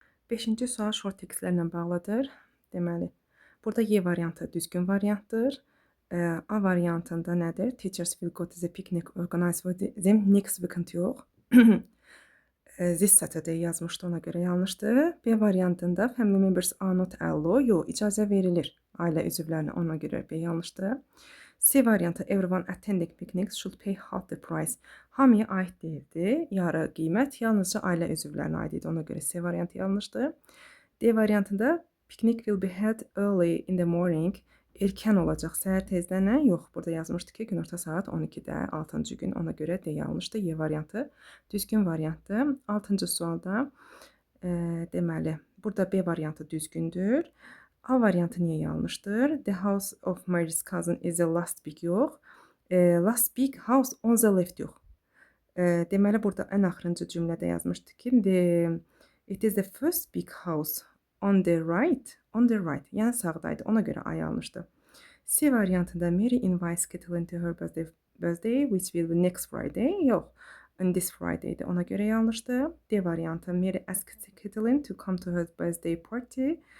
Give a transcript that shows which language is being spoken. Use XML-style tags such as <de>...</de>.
<az>5-ci sual short tekstlərlə bağlıdır. Deməli, burada Y variantı düzgün variantdır. A variantında nədir?</az> <en>Teachers will go to the picnic organized for them next weekend</en> <az>yox.</az> <en>This Saturday</en> <az>yazmışdı, ona görə yanlışdır. B variantında</az> <en>family members are not allowed.</en> <az>Yox, icazə verilir ailə üzvlərinə, ona görə B yanlışdır. C variantı</az> <en>everyone attending picnics should pay half the price.</en> <az>Hamıya aid deyildi. Yarı qiymət yalnızca ailə üzvlərinə aid idi. Ona görə C variantı yanlışdır. D variantında</az> <en>picnic will be held early in the morning.</en> <az>Erkən olacaq səhər tezdən. Yox, burada yazmışdı ki, günorta saat 12-də, 6-cı gün. Ona görə D yanlışdır. Y variantı düzgün variantdır. 6-cı sualda deməli, burada B variantı düzgündür. A variantı niyə yanlışdır?</az> <en>The house of Mary's cousin is the last big</en> <az>yox.</az> <en>Last big house on the left</en> <az>yox. Deməli, burada ən axırıncı cümlədə yazmışdı ki,</az> <en>it is the first big house on the right. On the right.</en> <az>Yəni sağdaydı. Ona görə A yanlışdır. C variantında</az> <en>Mary invites Caitlin to her birthday, which will be next Friday.</en> <az>Yox.</az> <en>On this Friday'dir.</en> <az>Ona görə yanlışdır. D variantı</az> <en>Mary asks Caitlin to come to her birthday party.</en>